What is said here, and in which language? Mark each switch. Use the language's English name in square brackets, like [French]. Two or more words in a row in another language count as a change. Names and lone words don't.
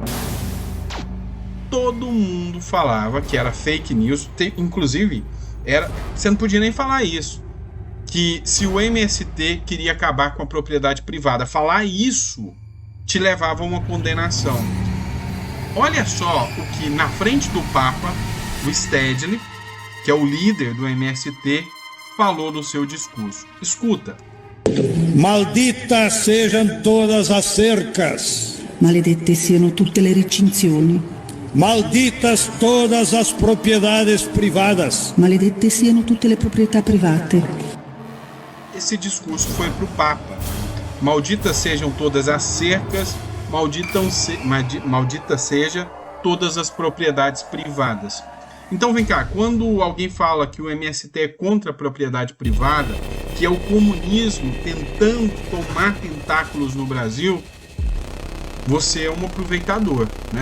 [Portuguese] Todo mundo falava que era fake news, inclusive você não podia nem falar isso, que se o MST queria acabar com a propriedade privada, falar isso te levava a uma condenação. Olha só o que, na frente do Papa, o Stedley, que é o líder do MST, falou no seu discurso. Escuta. Malditas sejam todas as cercas. [Italian] Maledette siano tutte le recinzioni. [Portuguese] Malditas todas as propriedades privadas. [Italian] Maledette siano tutte le proprietà private. [Portuguese] Esse discurso foi para o Papa. Malditas sejam todas as cercas, maldita seja todas as propriedades privadas. Então vem cá, quando alguém fala que o MST é contra a propriedade privada, que é o comunismo tentando tomar tentáculos no Brasil, você é um aproveitador, né?